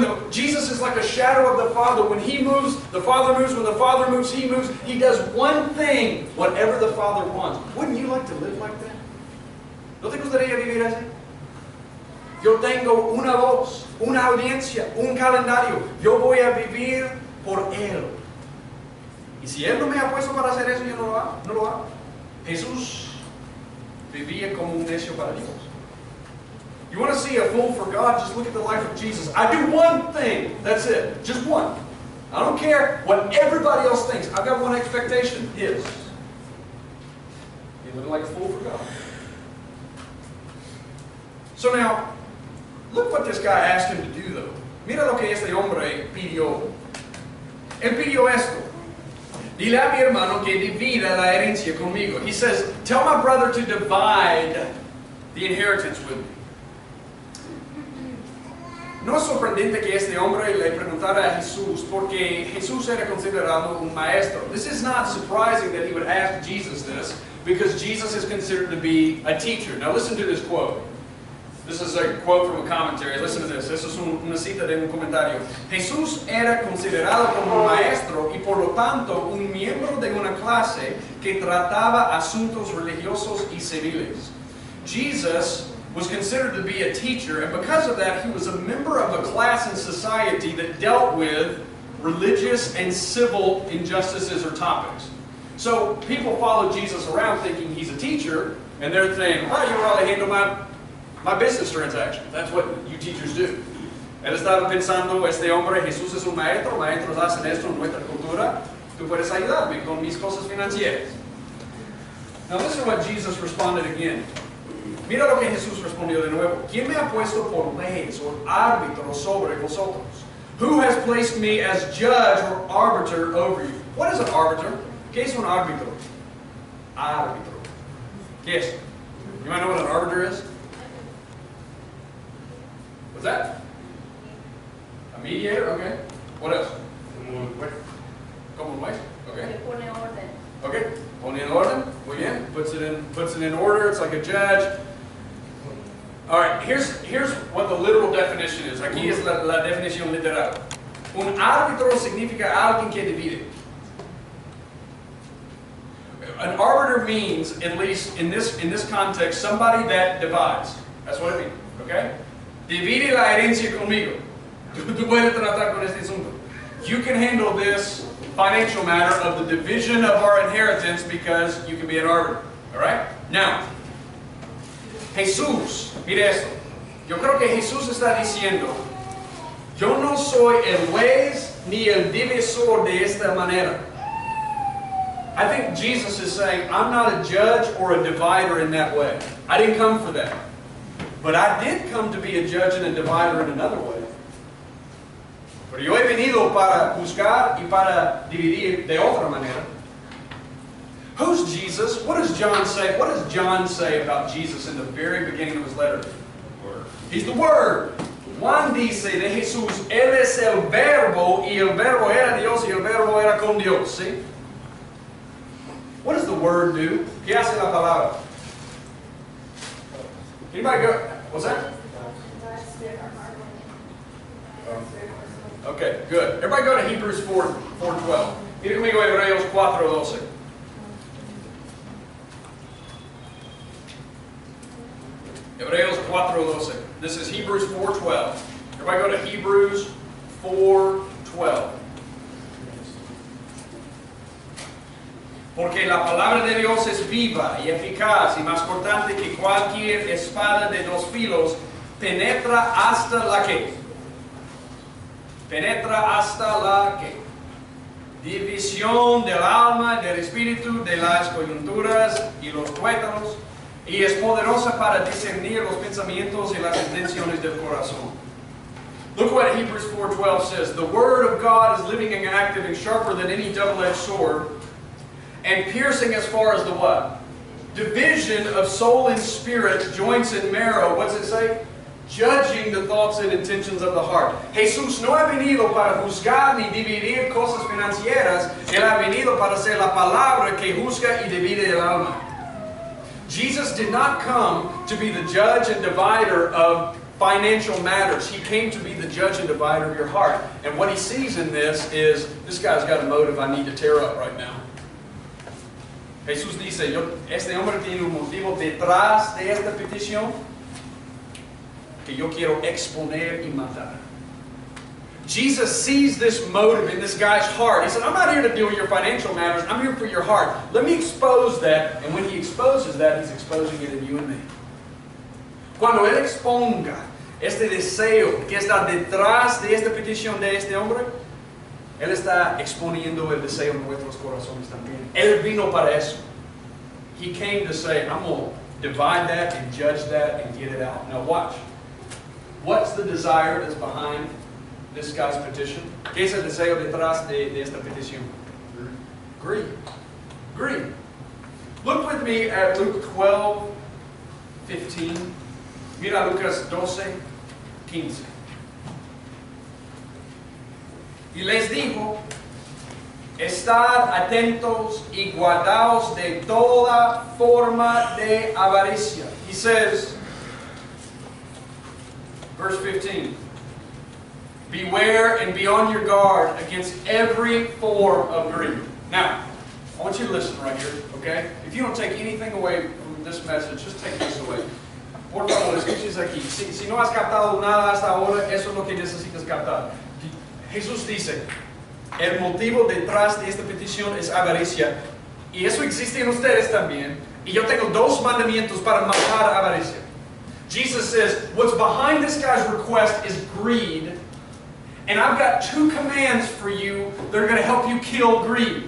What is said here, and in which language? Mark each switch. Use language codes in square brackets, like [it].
[en] Jesus is like a shadow of the Father. When He moves, the Father moves. When the Father moves, He moves. He does one thing, whatever the Father wants. Wouldn't you like to live like that? [es] ¿No te gustaría vivir así? Yo tengo una voz, una audiencia, un calendario. Yo voy a vivir por Él. Y si Él no me ha puesto para hacer eso, yo no lo hago. No lo hago. Jesús vivía como un necio para Dios. [en] You want to see a fool for God? Just look at the life of Jesus. I do one thing. That's it. Just one. I don't care what everybody else thinks. I've got one expectation. His. You look like a fool for God. So now, look what this guy asked him to do, though. [es] Mira lo que este hombre pidió. Él pidió esto. Dile a mi hermano que divida la herencia conmigo. [en] He says, tell my brother to divide the inheritance with me. [es] No es sorprendente que este hombre le preguntara a Jesús porque Jesús era considerado un maestro. [en] This is not surprising that he would ask Jesus this because Jesus is considered to be a teacher. Now listen to this quote. This is a quote from a commentary. Listen to this. [es] Eso es una cita de un comentario. Jesús era considerado como un maestro y por lo tanto un miembro de una clase que trataba asuntos religiosos y civiles. [en] Jesus was considered to be a teacher, and because of that, he was a member of a class in society that dealt with religious and civil injustices or topics. So people follow Jesus around thinking he's a teacher, and they're saying, "Oh, you probably handle my business transactions." That's what you teachers do. [es] Él estaba pensando, este hombre, Jesús es un maestro, maestros hacen esto en nuestra cultura, tú puedes ayudarme con mis cosas financieras. [en] Now listen to what Jesus responded again. [es] Mira lo que Jesús respondió de nuevo. ¿Quién me ha puesto por leyes o árbitro sobre vosotros? [en] Who has placed me as judge or arbiter over you? What is an arbiter? [es] ¿Qué es un árbitro? Árbitro. ¿Qué es? [en] You might know what an arbiter is? What's that? A mediator? Okay. What else? [es] Como un juez. [en] Okay. [es] Le pone orden. [en] Okay. [es] Pone en orden. Muy bien. [en] Puts it in order. It's like a judge. All right. Here's what the literal definition is. [es] Aquí es la definición literal. Un árbitro significa alguien que divide. [en] An arbiter means, at least in this context, somebody that divides. That's what it means. Okay? [es] Divide la herencia conmigo. Tú puedes tratar con este asunto. [en] You can handle this financial matter of the division of our inheritance because you can be an arbiter. Alright? Now, Jesús, [es] mire esto. Yo creo que Jesús está diciendo, yo no soy el juez ni el divisor de esta manera. [en] I think Jesus is saying, I'm not a judge or a divider in that way. I didn't come for that. But I did come to be a judge and a divider in another way. [es] Pero yo he venido para juzgar y para dividir de otra manera. [en] Who's Jesus? What does John say? What does John say about Jesus in the very beginning of his letter? Word. He's the Word. [es] Juan dice de Jesús, Él es el Verbo, y el Verbo era Dios, y el Verbo era con Dios. ¿Sí? [en] What does the Word do? [es] ¿Qué hace la palabra? [en] Anybody go? What's that? Okay, good. Everybody go to Hebrews 4:12. [es] Mira conmigo Hebreos 4:12. [en] Hebreos 4:12. This is Hebrews 4:12. Everybody go to Hebrews 4:12. [es] Porque la palabra de Dios es viva y eficaz y más cortante que cualquier espada de dos filos, penetra hasta la que. Penetra hasta la que. División del alma, del espíritu, de las coyunturas y los tuétanos, y es poderosa para discernir los pensamientos y las intenciones del corazón. [en] Look what Hebrews 4:12 says. The word of God is living and active and sharper than any double-edged sword, and piercing as far as the what? Division of soul and spirit, joints and marrow. What's it say? Judging the thoughts and intentions of the heart. [es] Jesús no ha venido para juzgar ni dividir cosas financieras. Él ha venido para ser la palabra que juzga y divide el alma. [en] Jesus did not come to be the judge and divider of financial matters. He came to be the judge and divider of your heart. And what he sees in this is, this guy's got a motive I need to tear up right now. [es] Jesús dice, este hombre tiene un motivo detrás de esta petición que yo quiero exponer y matar. [en] Jesus sees this motive in this guy's heart. He said, I'm not here to deal with your financial matters. I'm here for your heart. Let me expose that. And when he exposes that, he's exposing it in you and me. [es] Cuando él exponga este deseo que está detrás de esta petición de este hombre, él está exponiendo el deseo en nuestros corazones también. Él vino para eso. [en] He came to say, I'm going to divide that and judge that and get it out. Now watch. What's the desire that's behind this guy's petition? [es] ¿Qué es el deseo detrás de esta petición? [en] Greed. Greed. Look with me at Luke 12:15. [es] Mira Lucas 12:15. Y les dijo, Estad atentos y guardaos de toda forma de avaricia. [en] He says, verse 15, beware and be on your guard against every form of greed. Now, I want you to listen right here, okay? If you don't take anything away from this message, just take this away. [es] Por favor, escuches aquí. Si no has captado nada hasta ahora, eso es lo que necesitas captar. Jesús dice, el motivo detrás de esta petición es avaricia. Y eso existe en ustedes también. Y yo tengo dos mandamientos para matar avaricia. [en] Jesus says, what's behind this guy's request is greed. And I've got two commands for you that are going to help you kill greed.